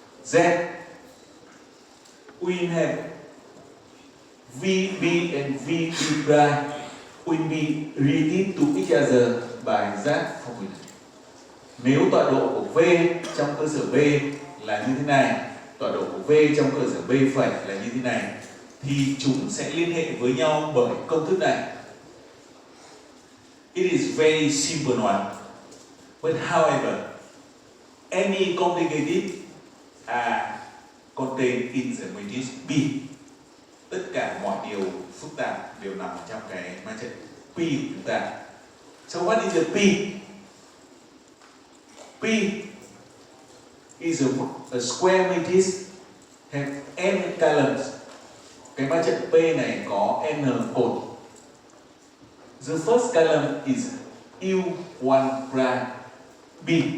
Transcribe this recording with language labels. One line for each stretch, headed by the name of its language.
English: Then we have VB and VB prime will be related to each other by that formula.
Vietnamese: Nếu tọa độ của V trong cơ sở B là như thế này, tọa độ của V trong cơ sở B phẩy là như thế này, thì chúng sẽ liên hệ với nhau bởi công thức này.
English: It is very simple one. But however, any complicated are contained in the matrix B.
Vietnamese: Tất cả mọi điều phức tạp đều nằm trong cái ma trận P của chúng ta.
English: So what is the P? P is a square matrix have n columns.
Vietnamese: Cái ma trận P này có n cột.
English: The first column is U1 prime B.